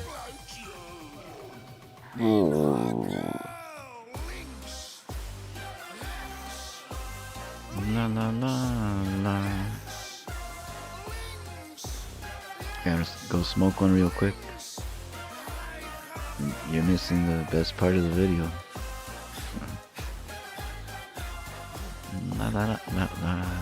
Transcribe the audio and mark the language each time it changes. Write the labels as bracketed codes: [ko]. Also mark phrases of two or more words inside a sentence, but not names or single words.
[en] La la la la. Gotta go smoke one real quick. You're missing the best part of the video. La la la la la.